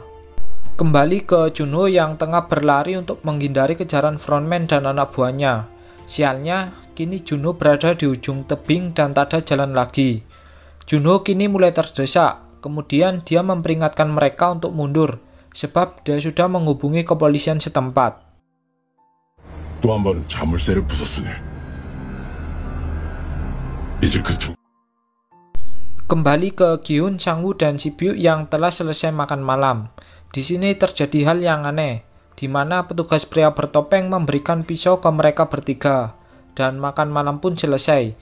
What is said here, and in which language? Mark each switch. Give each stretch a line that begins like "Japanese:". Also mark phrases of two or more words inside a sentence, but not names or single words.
Indonesian: Kembali ke Junho yang tengah berlari untuk menghindari kejaran Frontman dan anak buahnya. Sialnya, kini Junho berada di ujung tebing dan tak ada jalan lagi. Junho kini mulai terdesak, kemudian dia memperingatkan mereka untuk mundur, sebab dia sudah menghubungi kepolisian setempat.
Korean: 또 한 번은 자물쇠를 부쉈으니 이제 그중
Indonesian: Kembali ke Gi-hun, Sang-woo, dan Si-byuk yang telah selesai makan malam. Di sini terjadi hal yang aneh, di mana petugas pria bertopeng memberikan pisau ke mereka bertiga, dan makan malam pun selesai.